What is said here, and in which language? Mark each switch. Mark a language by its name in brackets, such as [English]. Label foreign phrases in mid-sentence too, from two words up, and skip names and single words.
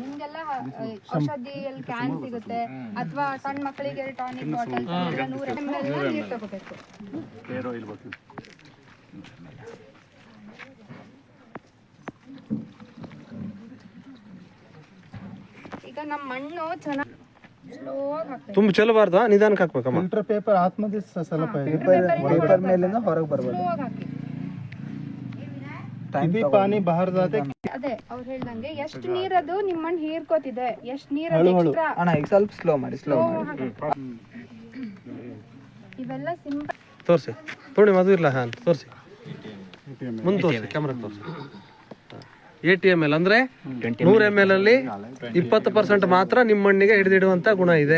[Kannada] ನಿಮ್ಗೆಲ್ಲ ಔಷಧಿಯಲ್ಲಿ ಕ್ಯಾನ್ ಸಿಗುತ್ತೆ, ಅಥವಾ ಸಣ್ಣ ಮಕ್ಕಳಿಗೆ ಟಾನಿಕ್ ಬಾಟಲ್ 100 ml ನೀರು ತಗೋಬೇಕು. ಈಗ ನಮ್ಮ ಮಣ್ಣು ಚೆನ್ನಾಗಿ ಸ್ಲೋ ಆಗಿ ಹಾಕ್ಬೇಕು. ತುಂಬ ಚೆಲ್ಲಬಾರ್ದು, ನಿಧಾನಕ್ಕೆ ಹಾಕ್ಬೇಕಮ್ಮ. [Marathi] फिल्टर पेपर आतमध्ये असायला पाहिजे. [Kannada] ಪೇಪರ್ ಮೇಲಿಂದ ಹೊರಗೆ ಬರ್ಬೋದು. ಸ್ಲೋ ಆಗಿ ಹಾಕಿ. [Marathi] किती पाणी बाहेर जाते. [Kannada] ಅದೇ ಅವ್ರು ಹೇಳ್ದಂಗೆ ಎಷ್ಟು ನೀರದು ನಿಮ್ಮ ಮಣ್ಣು ಹೀರ್ಕೋತಿದೆ, ಎಷ್ಟು ನೀರಲ್ಲಿ ಎಕ್ಸ್ಟ್ರಾ ಅಣ್ಣ ಈಗ ಸ್ವಲ್ಪ ಸ್ಲೋ ಮಾಡಿ, ಸ್ಲೋ ಮಾಡಿ. ಇವೆಲ್ಲ ಸಿಂಪಲ್. ತೋರಿಸಿ ಪೂರ್ಣಿಮಾ, ಅದು ಇಲ್ಲ. ಹಾಂ ತೋರಿಸಿ, ಮುಂದೆ ತೋರಿಸಿ, ಕ್ಯಾಮ್ರಾಗೆ ತೋರಿಸಿ. ATML ಅಂದ್ರೆ 100 ml ಅಲ್ಲಿ 20% ಮಾತ್ರ ನಿಮ್ಮ ಮಣ್ಣಿಗೆ ಹಿಡಿದಿಡುವಂತ ಗುಣ ಇದೆ.